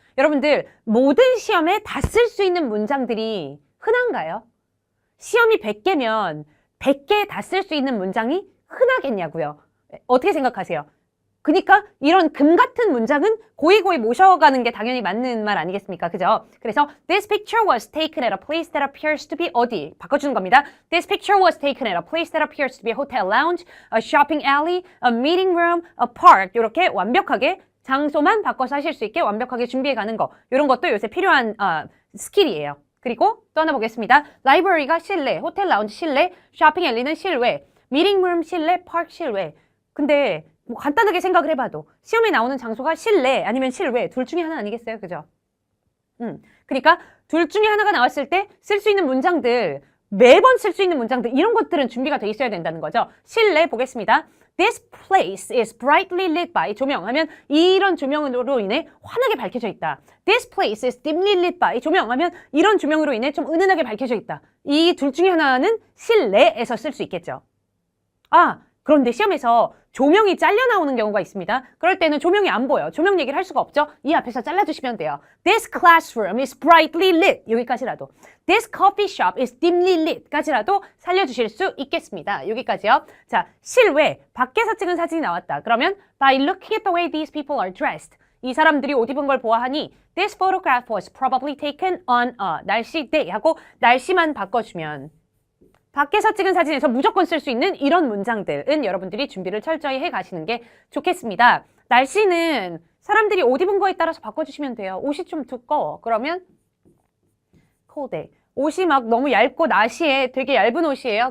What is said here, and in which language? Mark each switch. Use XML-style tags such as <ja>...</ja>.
<ko>여러분들 모든 시험에 다 쓸 수 있는 문장들이 흔한가요? 시험이 100개면 100개 다 쓸 수 있는 문장이 흔하겠냐고요. 어떻게 생각하세요? 그러니까 이런 금 같은 문장은 고이고이 모셔가는 게 당연히 맞는 말 아니겠습니까? 그죠? 그래서</ko> <en>This picture was taken at a place that appears to be</en> <ko>어디? 바꿔주는 겁니다.</ko> <en>This picture was taken at a place that appears to be a hotel lounge, a shopping alley, a meeting room, a park</en> <ko>이렇게 완벽하게 장소만 바꿔서 하실 수 있게 완벽하게 준비해가는 거 이런 것도 요새 필요한 스킬이에요. 그리고 또 하나 보겠습니다. 라이브러리가 실내, 호텔 라운지 실내, 쇼핑 앨리는 실외, 미팅 룸 실내, 파크 실외. 근데 뭐 간단하게 생각을 해봐도 시험에 나오는 장소가 실내 아니면 실외 둘 중에 하나 아니겠어요? 그죠? 그러니까 둘 중에 하나가 나왔을 때 쓸 수 있는 문장들 매번 쓸 수 있는 문장들 이런 것들은 준비가 돼 있어야 된다는 거죠. 실내 보겠습니다.</ko> <en>This place is brightly lit by</en> <ko>조명하면 이런 조명으로 인해 환하게 밝혀져 있다.</ko> <en>This place is dimly lit by</en> <ko>조명하면 이런 조명으로 인해 좀 은은하게 밝혀져 있다. 이 둘 중에 하나는 실내에서 쓸 수 있겠죠. 그런데 시험에서 조명이 잘려 나오는 경우가 있습니다. 그럴 때는 조명이 안 보여. 조명 얘기를 할 수가 없죠. 이 앞에서 잘라주시면 돼요.</ko> <en>This classroom is brightly lit.</en> <ko>여기까지라도.</ko> <en>This coffee shop is dimly lit.</en> <ko>까지라도 살려주실 수 있겠습니다. 여기까지요. 자, 실외. 밖에서 찍은 사진이 나왔다. 그러면</ko> <en>by looking at the way these people are dressed.</en> <ko>이 사람들이 옷 입은 걸 보아하니</ko> <en>This photograph was probably taken on a</en> <ko>날씨</ko> <en>day</en> <ko>하고 날씨만 바꿔주면 밖에서 찍은 사진에서 무조건 쓸 수 있는 이런 문장들은 여러분들이 준비를 철저히 해 가시는 게 좋겠습니다. 날씨는 사람들이 옷 입은 거에 따라서 바꿔주시면 돼요. 옷이 좀 두꺼워. 그러면</ko> <en>cold day.</en> <ko>옷이 막 너무 얇고 나시에 되게 얇은 옷이에요.</ko>